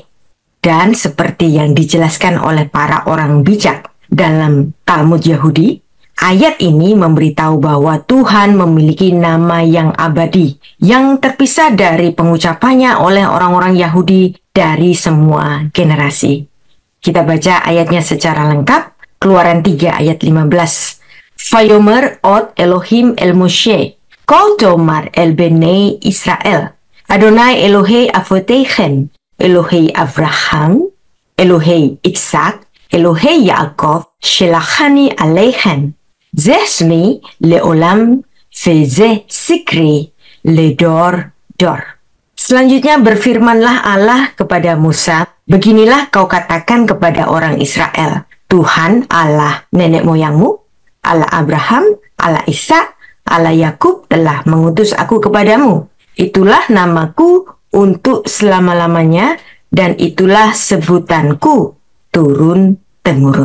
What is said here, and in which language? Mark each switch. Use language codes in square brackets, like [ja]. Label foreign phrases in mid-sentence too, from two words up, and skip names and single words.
[id] Dan seperti yang dijelaskan oleh para orang bijak dalam Talmud Yahudi, ayat ini memberitahu bahwa Tuhan memiliki nama yang abadi, yang terpisah dari pengucapannya oleh orang-orang Yahudi dari semua generasi. Kita baca ayatnya secara lengkap. Keluaran 3 ayat 15. [he] ויאמר עוד אלוהים אל משה, כה תאמר אל בני ישראל, אדוני אלוהי אבותיכם, אלוהי אברהם, אלוהי יצחק, אלוהי יעקב, שלחני אליכם, זה שמי לעולם, וזה זכרי לדור דור. [id] Selanjutnya berfirmanlah Allah kepada Musa, beginilah kau katakan kepada orang Israel, Tuhan Allah nenek moyangmu, Allah Abraham, Allah Ishak, Allah Yakub telah mengutus aku kepadamu. Itulah namaku untuk selama-lamanya dan itulah sebutanku turun-temurun.